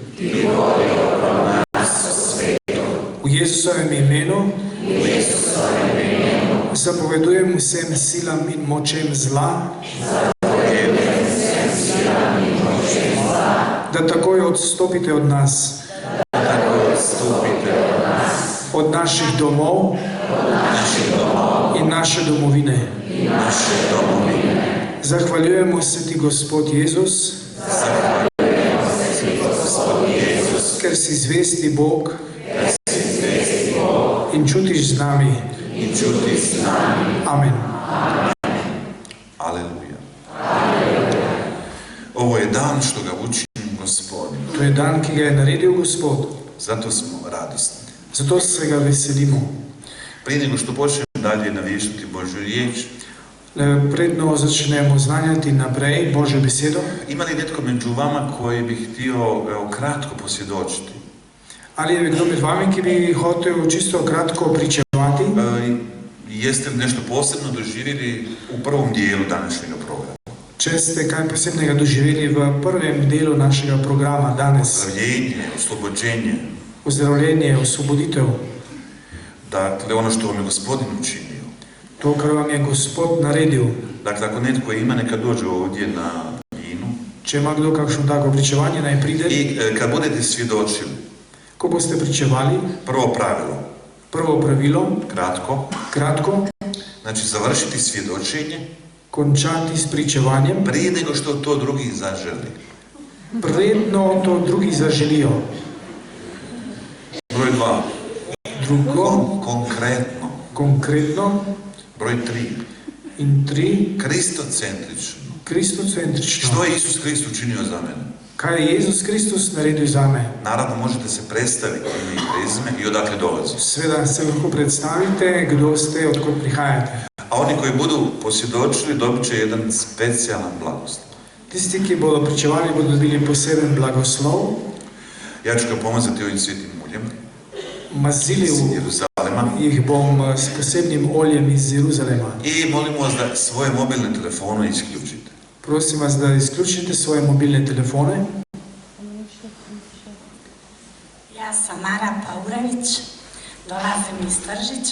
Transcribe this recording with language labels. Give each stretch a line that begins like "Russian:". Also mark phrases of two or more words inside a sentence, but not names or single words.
Slovenian: V Jezusovem imenu zapovedujem vsem silam in močem zla, da takoj odstopite od nas, od naših domov in naše domovine. Zahvaljujemo se ti, Gospod Jezus, ker si zvesti Bog in čutiš z nami. Amen. Aleluja.
Croatian: Ovo je dan što ga učini Gospodin.
Slovenian: To je dan, ki ga je naredil Gospod.
Croatian: Zato smo radosni.
Slovenian: Zato se ga veselimo.
Croatian: Prije nego što počnemo dalje naviještati Božju riječ,
Slovenian: Predno začnemo znanjati naprej Božjo besedo.
Croatian: ima li netko među vama koji bi htio kratko posvjedočiti?
Slovenian: Ali je kdo med vami, ki bi hotel čisto kratko pričevati?
Croatian: Jeste li nešto posebno doživjeli u prvom dijelu današnjeg programa?
Slovenian: Če ste kaj posebnega doživeli v prvem delu našega programa danes?
Croatian: Ozdravljenje, oslobođenje.
Slovenian: Ozdravljenje, osvoboditev.
Croatian: Dakle, ono što vam je Gospodin učinio.
Slovenian: To, kar vam je Gospod naredil.
Croatian: Dakle, ako netko ima, neka dođe ovdje na binu.
Slovenian: Če ima kdo kakšno tako pričevanje, naj pride.
Croatian: I kad budete svjedočili,
Slovenian: ko boste pričevali, prvo pravilo, kratko,
Croatian: znači završiti svjedočenje,
Slovenian: končati s pričevanjem,
Croatian: prije nego što to drugi zaželi.
Slovenian: Predno to drugi zaželijo.
Croatian: Broj 2.
Slovenian: Drugo, konkretno.
Croatian: Broj 3.
Slovenian: In 3,
Croatian: Kristocentrično.
Slovenian: kristocentrično.
Croatian: Što je Isus Krist učinio za mene?
Slovenian: Kaj je Jezus Kristus naredil zame?
Croatian: Naravno, možete se predstaviti ime i prezime i odakle dolazi.
Slovenian: Sveda se lahko predstavite, kdo ste, odkud prihajate.
Croatian: A oni koji budu posvjedočili dobit će jedan specijalan blagoslov.
Slovenian: Tisti, ki bodo pričevali, bodo dobili poseben blagoslov.
Croatian: Ja ću ga pomazati ovim svjetim uljem
Slovenian: Mazili
Croatian: iz Jeruzalema.
Slovenian: jih bom s posebnim oljem iz Jeruzalema.
Croatian: I molim vas da svoje mobilne telefone isključite.
Slovenian: Prosim vas da izključite svoje mobilne telefone.
Croatian: Ja sam Mara Paurević, dolazim iz Tržića.